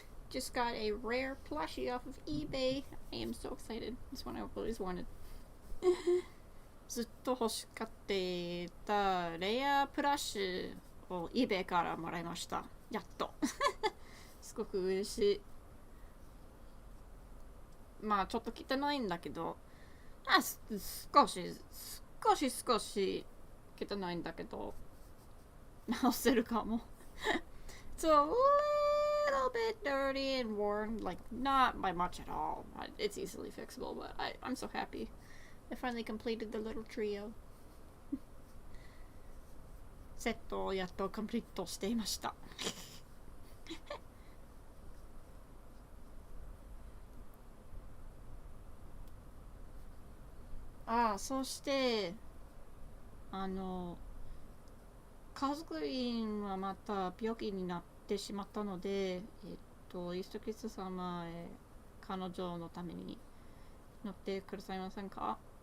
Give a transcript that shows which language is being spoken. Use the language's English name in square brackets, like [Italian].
[English] Just got a rare plushie off of eBay. I am so excited. This one I've always wanted. [Japanese] ずっと欲しかっていたレアプラッシュを eBay からもらいました。やっと。すごく嬉しい。まあちょっと汚いんだけど、少し汚いんだけど、直せるかも。 [English] So, little bit dirty and worn, like not by much at all. It's easily fixable, but I'm so happy. I finally completed the little trio. [Japanese] セットをやっとコンプリートしていました。そして家族員はまた病気になってしまったので、イーストキリスト様へ彼女のために乗ってくださいませんか？